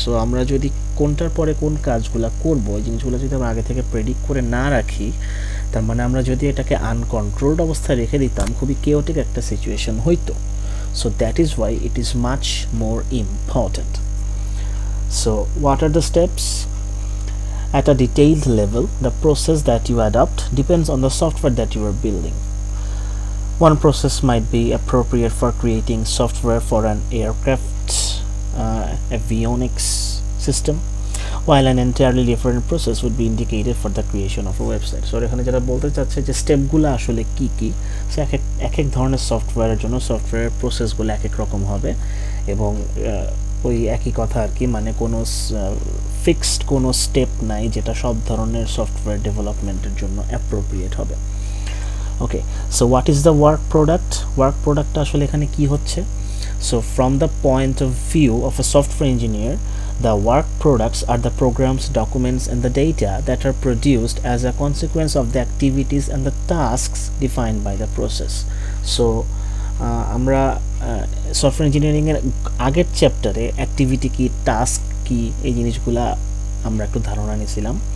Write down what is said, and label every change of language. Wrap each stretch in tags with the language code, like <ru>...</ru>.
<bn>So আমরা যদি কোনটার পরে কোন কাজগুলো করব, এই জিনিসগুলো যদি আমরা আগে থেকে প্রেডিক্ট করে না রাখি, তার মানে আমরা যদি এটাকে আনকন্ট্রোলড অবস্থায় রেখে দিতাম, খুবই কেওটিক একটা সিচুয়েশন হইতো।</bn> <en>So that is why it is much more important. So what are the steps? At a detailed level, the process that you adopt depends on the software that you are building. One process might be appropriate for creating software for an aircraft avionics system, while an entirely different process would be indicated for the creation of a website.</en> <bn>So এখানে যেটা বলতে চাচ্ছে যে স্টেপগুলো আসলে কি সে এক এক ধরনের সফটওয়্যারের জন্য সফটওয়্যার প্রসেসগুলো এক এক রকম হবে, এবং ওই একই কথা আর কি, মানে কোনো ফিক্সড কোনো স্টেপ নাই যেটা সব ধরনের সফটওয়্যার ডেভেলপমেন্টের জন্য অ্যাপ্রোপ্রিয়েট হবে।</bn> <en>Okay, so what is the work product?</en> <bn>Work প্রোডাক্টটা আসলে এখানে কি হচ্ছে?</bn> <en>So from the point of view of a software engineer, The work products are the programs, documents, and the data that are produced as a consequence of the activities and the tasks defined by the process.</en> <bn>So আমরা software engineering এর আগের চ্যাপ্টারে activity কি, task কি, এই জিনিসগুলা আমরা একটু ধারণা নিয়েছিলাম।</bn>